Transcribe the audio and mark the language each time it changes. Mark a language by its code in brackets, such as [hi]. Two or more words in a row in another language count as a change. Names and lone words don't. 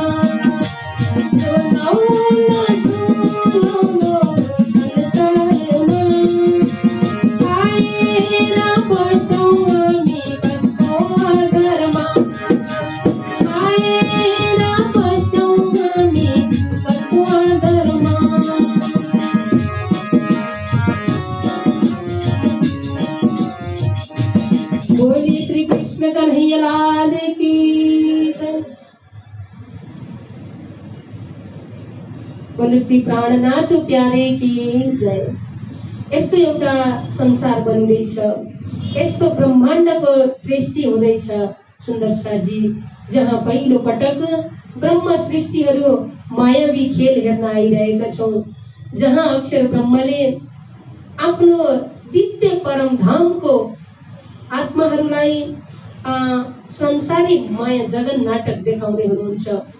[ne] यो नौलो सुनौलो संसारमा आएर बस्यौं हामी कस्तो आधारमा। आएर बस्यौं हामी कस्तो आधारमा। [hi] बोली श्री कृष्ण कन्हैया लाल की जय। बोली श्री प्राणनाथ प्यारे की जय। [ne] यस्तो एउटा संसार बन्दैछ, यस्तो ब्रह्माण्डको सृष्टि हुँदैछ सुन्दर साजी, जहाँ पहिलो पटक ब्रह्म सृष्टिहरू मायावी खेल हेर्न आइरहेका छौं। जहाँ अक्षर ब्रह्मले आफ्नो दिव्य परम धामको आत्माहरूलाई संसारी माया जगन नाटक देखाउँदै हुनुहुन्छ।